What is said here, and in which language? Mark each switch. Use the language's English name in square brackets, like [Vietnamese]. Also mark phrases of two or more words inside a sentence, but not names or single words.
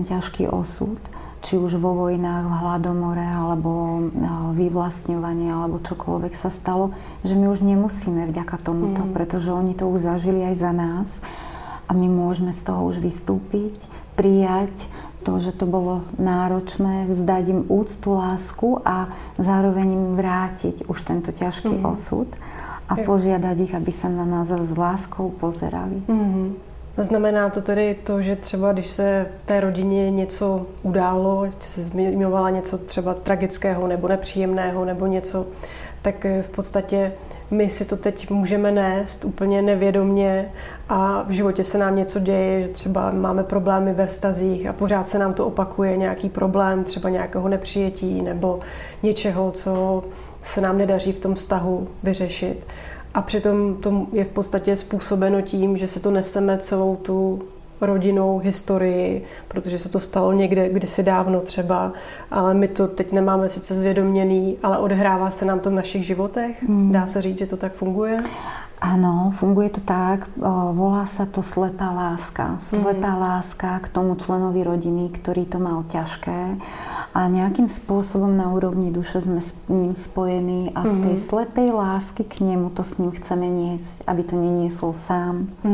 [Slovak] ťažký osud, či už vo vojnách, v hladomore, alebo vyvlastňovanie, alebo čokoľvek sa stalo, že my už nemusíme vďaka tomuto, pretože oni to už zažili aj za nás a my môžeme z toho už vystúpiť, prijať to, že to bolo náročné, vzdať im úctu, lásku a zároveň im vrátiť už tento ťažký osud a požiadať ich, aby sa na nás s láskou pozerali. [Czech] Znamená to tedy to, že třeba když se v té rodině něco událo, se zmiňovala něco třeba tragického nebo nepříjemného nebo něco, tak v podstatě my si to teď můžeme nést úplně nevědomně a v životě se nám něco děje, že třeba máme problémy ve vztazích a pořád se nám to opakuje, nějaký problém, třeba nějakého nepřijetí nebo něčeho, co se nám nedaří v tom vztahu vyřešit. A přitom to je v podstatě způsobeno tím, že se to neseme celou tu rodinnou historii, protože se to stalo někde kdysi dávno třeba, ale my to teď nemáme sice zvědoměný, ale odehrává se nám to v našich životech. Dá se říct, že to tak funguje? [Slovak] Áno, funguje to tak. Volá sa to slepá láska. Slepá láska k tomu členovi rodiny, ktorý to mal ťažké. A nejakým spôsobom na úrovni duše sme s ním spojení a z tej slepej lásky k nemu to s ním chceme niesť, aby to neniesol sám.